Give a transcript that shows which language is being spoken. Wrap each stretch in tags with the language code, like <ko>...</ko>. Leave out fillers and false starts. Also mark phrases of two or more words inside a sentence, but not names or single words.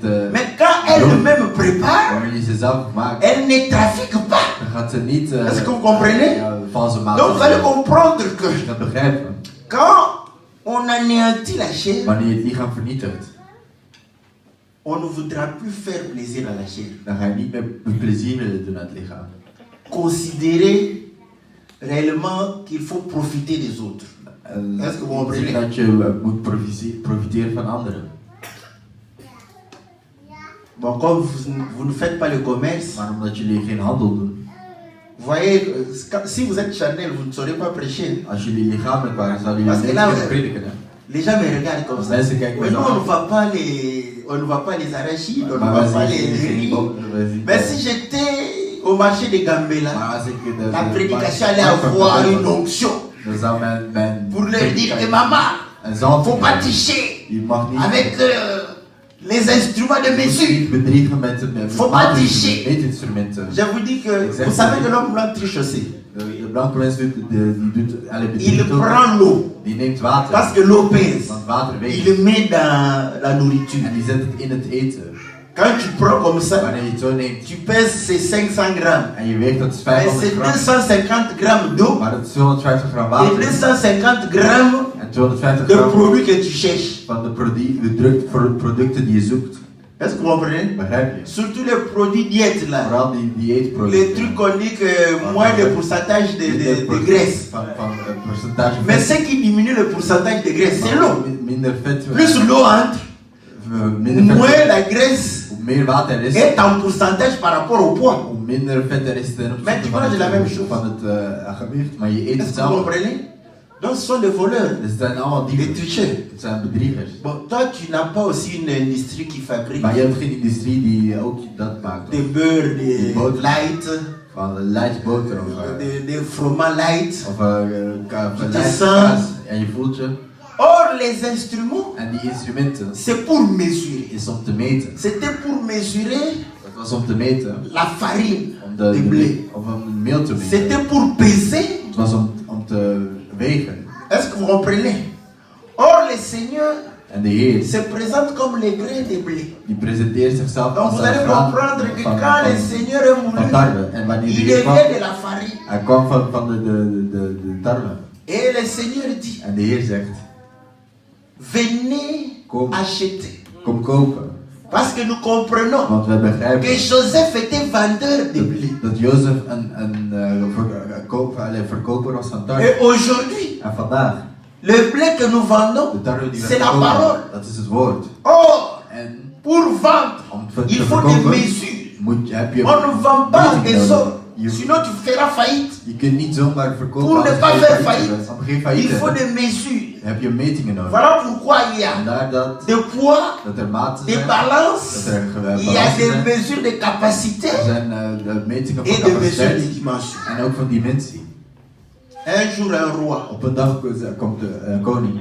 <fr>Mais quand elle-même prépare,</fr> <nl>wanneer je ze zelf maakt,</nl> <fr>elle ne trafique pas.</fr> <nl>dan gaat ze niet...</nl> <fr>Est-ce que vous comprenez?</fr> <nl>valse maat.</nl> <fr>Donc vous allez comprendre que</fr> <nl>Je gaat begrijpen.</nl> <fr>quand on anéantit la chair,</fr> <nl>Wanneer je het lichaam vernietigt,</nl> <fr>on ne voudra plus faire plaisir à la chair.</fr> <nl>dan ga je niet meer plezier willen doen aan het lichaam.</nl> <fr>Considérer réellement qu'il faut profiter des autres. Est-ce que vous comprenez?</fr> <nl>Dat je moet profiteren van anderen.</nl> <fr>Bon, comme vous ne faites pas le commerce,</fr> <nl>Maar omdat jullie geen handel doen,</nl> <fr>vous voyez, si vous êtes charnel, vous ne saurez pas prêcher.</fr> <nl>als jullie lichamelijk waren, zouden jullie</nl> <fr>Parce que</fr> <nl>niet</nl> <fr>là,</fr> <nl>kunnen prediken. Hè?</nl> <fr>Les gens me regardent comme ça.</fr> <nl>Mensen kijken</nl> <fr>Mais</fr> <nl>me</nl> <fr>nous,</fr> <nl>zo</nl> <fr>on ne</fr> <nl>aan.</nl> <fr>voit pas les arachides, on ne</fr> <nl>Maar</nl> <fr>voit pas</fr> <nl>wij</nl> <fr>les</fr> <nl>zien geen</nl> <fr>riz.</fr> <nl>bokken, wij zien</nl> <fr>Mais</fr> <nl>niet.</nl> <fr>si j'étais au marché de Gambela,</fr> <nl>Maar als ik</nl> <fr>la prédication allait avoir une onction</fr> <nl>dan zou mijn</nl> <fr>pour leur dire que maman,</fr> <nl>een zalving</nl> <fr>faut pas</fr> <nl>hebben.</nl> <fr>tricher</fr> <nl>Je mag niet</nl> <fr>avec les instruments de</fr> <nl>je moet</nl> <fr>mesure.</fr> <nl>niet bedriegen met</nl> <fr>Faut pas tricher.</fr> <nl>meetinstrumenten.</nl> <fr>Je vous dis que vous savez que l'homme blanc triche aussi.</fr> <nl>De blanke mens die doet alle</nl> <fr>Il</fr> <nl>bedriegt ook.</nl> <fr>prend l'eau</fr> <nl>Die neemt water.</nl> <fr>parce que l'eau pèse.</fr> <nl>Want water weegt.</nl> <fr>Il le met dans la nourriture.</fr> <nl>En die zet het in het eten.</nl> <fr>Quand tu prends comme ça,</fr> <nl>Wanneer je het zo neemt</nl> <fr>tu pèses ces 500 grammes.</fr> <nl>en je weegt dat is</nl> <fr>Mais</fr> <nl>500</nl> <fr>c'est</fr> <nl>gram.</nl> <fr>250 grammes d'eau</fr> <nl>Maar dat is 250 gram</nl> <fr>et</fr> <nl>water.</nl> <fr>250 grammes</fr> <nl>En 250</nl> <fr>de</fr> <nl>gram</nl> <fr>produits que tu cherches.</fr> <nl>van de producten die je zoekt.</nl> <fr>Est-ce que vous comprenez?</fr> <nl>Begrijp je?</nl> <fr>Surtout les produits diètes là.</fr> <nl>Vooral die</nl> <fr>Les</fr> <nl>dieetproducten.</nl> <fr>trucs qu'on dit que moins le pourcentage de graisse.</fr> <nl>Van percentage</nl> <fr>Mais</fr> <nl>vet.</nl> <fr>ce qui diminue le pourcentage de graisse, c'est l'eau.</fr> <nl>Minder vet.</nl> <fr>Plus l'eau entre,</fr> <nl>Minder</nl> <fr>moins</fr> <nl>vet.</nl> <fr>la graisse</fr> <nl>Hoe meer water er is,</nl> <fr>est en pourcentage par rapport au poids.</fr> <nl>hoe minder vet er is ten</nl> <fr>Mais tu</fr> <nl>opzichte</nl> <fr>manges la même chose.</fr> <nl>van het gewicht. Maar je eet</nl> <fr>Est-ce que vous</fr> <nl>hetzelfde.</nl> <fr>comprenez? Donc ce sont des voleurs,</fr> <nl>Dus het zijn allemaal</nl> <fr>des</fr> <nl>dieven.</nl> <fr>tricheurs.</fr> <nl>Het zijn bedriegers.</nl> <fr>Bon, toi tu n'as pas aussi une industrie qui fabrique</fr> <nl>Maar je hebt geen industrie die ook dat maakt.</nl> <fr>des beurres, des</fr> <nl>Die boter.</nl> <fr>light,</fr> <nl>Van light boter of</nl> <fr>des fromages light.</fr> <nl>van te light</nl> <fr>sens.</fr> <nl>kaas. En je voelt je.</nl> <fr>Or les instruments,</fr> <nl>En die instrumenten</nl> <fr>c'est pour mesurer.</fr> <nl>is om te meten.</nl> <fr>C'était pour mesurer</fr> <nl>Dat was om te meten.</nl> <fr>la farine</fr> <nl>Om</nl> <fr>de blé.</fr> <nl>om een meel te meten.</nl> <fr>C'était pour peser.</fr> <nl>Het was om te wegen.</nl> <fr>Est-ce que vous comprenez? Or le Seigneur</fr> <nl>En de Heer</nl> <fr>se présente comme les grains de blé.</fr> <nl>die presenteert zichzelf</nl> <fr>Donc</fr> <nl>als</nl> <fr>vous</fr> <nl>een</nl> <fr>allez</fr> <nl>graan</nl> <fr>comprendre que</fr> <nl>van-</nl> <fr>quand le</fr> <nl>van-</nl> <fr>Seigneur est</fr> <nl>van</nl> <fr>mouru,</fr> <nl>tarwe. En wanneer de</nl> <fr>il</fr> <nl>Heer kwam,</nl> <fr>devient de la farine.</fr> <nl>hij kwam van de tarwe.</nl> <fr>Et le Seigneur dit,</fr> <nl>En de Heer zegt,</nl> <fr>venez</fr> <nl>Kom.</nl> <fr>acheter.</fr> <nl>kom kopen.</nl> <fr>Parce que nous comprenons</fr> <nl>Want we begrijpen</nl> <fr>que Joseph était vendeur de blé.</fr> <nl>dat Jozef een verkoper was van tarwe.</nl> <fr>Et aujourd'hui,</fr> <nl>En vandaag,</nl> <fr>le blé que nous vendons,</fr> <nl>de tarwe die we</nl> <fr>c'est la</fr> <nl>verkopen,</nl> <fr>parole.</fr> <nl>dat is het woord.</nl> <fr>Or,</fr> <nl>En</nl> <fr>pour vendre,</fr> <nl>om te</nl> <fr>il faut des</fr> <nl>verkopen,</nl> <fr>mesures.</fr> <nl>heb je</nl> <fr>On ne vend pas</fr> <nl>metingen</nl> <fr>des</fr> <nl>nodig.</nl> <fr>hommes, sinon tu feras faillite.</fr> <nl>Je kunt niet zomaar verkopen</nl> <fr>Pour ne</fr> <nl>als</nl> <fr>pas</fr> <nl>je</nl> <fr>faire</fr> <nl>geen</nl> <fr>faillite,</fr> <nl>bent. Om geen</nl> <fr>il</fr> <nl>failliet te</nl> <fr>faut</fr> <nl>hebben,</nl> <fr>des mesures.</fr> <nl>heb je metingen nodig.</nl> <fr>Voilà pourquoi il y a</fr> <nl>Vandaar dat</nl> <fr>des poids,</fr> <nl>er maten</nl> <fr>des</fr> <nl>zijn,</nl> <fr>balances,</fr> <nl>dat er</nl> <fr>il y a</fr> <nl>balansen</nl> <fr>des</fr> <nl>zijn.</nl> <fr>mesures de capacité</fr> <nl>Er zijn de metingen van</nl> <fr>et des mesures de</fr> <nl>capaciteit</nl> <fr>dimension.</fr> <nl>en ook van dimensie.</nl> <fr>Un jour, un roi</fr> <nl>Op een dag komt de koning,</nl>